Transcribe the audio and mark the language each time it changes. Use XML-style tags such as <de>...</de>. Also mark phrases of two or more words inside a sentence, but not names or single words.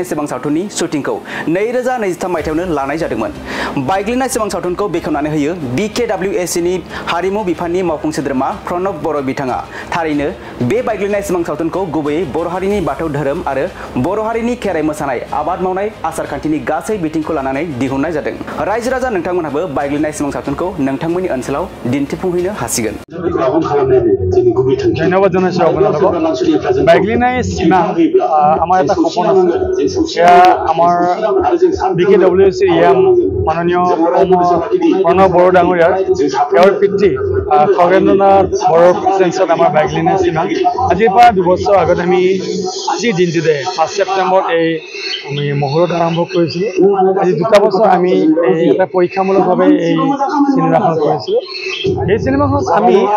<brx>सिमां सावथुननि शुटिंखौ 2023 मायथाइयावनो लानाय जादोंमन बायग्लिनाय सिमां सावथुनखौ बेखेवनानै होयो BKWAC नि हारिमु बिफाननि मावफुं सोद्रोमा प्रणब बर' बिथाङा थारैनो बे बायग्लिनाय सिमां सावथुनखौ गुबैयै बर' हारिनि बाथौ धोरोम आरो बर' हारिनि खेराइ मोसानाय आबाद मावनाय आसारखान्थिनि गासै बिथिंखौ लानानै दिहुननाय जादों रायजो राजा नोंथांमोनहाबो बायग्लिनाय सिमां सावथुनखौ नोंथांमोननि ओनसोलाव दिन्थिफुंहैनो हासिगोन</brx> <as>बायग्लिनाय सिमां আমার এটা সপোন আছে সেয়া আমাৰ BKWAC মাননীয় প্ৰণৱ বড়ো ডাঙৰীয়াৰ তেওঁৰ পিতৃ খগেন্দ্ৰনাথ বড়োৰ প্ৰেজেন্সত আমাৰ বায়গ্লিনাই সিমাং আজিৰ পৰা 2 বছৰ আগত আমি আজিৰ দিনটোতে 5 ছেপ্টেম্বৰত আমি মহৰত আৰম্ভ কৰিছিলোঁ আজি 2 বছৰ আমি এটা পৰীক্ষামূলকভাৱে এই চিনেমাখন কৰিছিলোঁ এই চিনেমাখন আমি</as>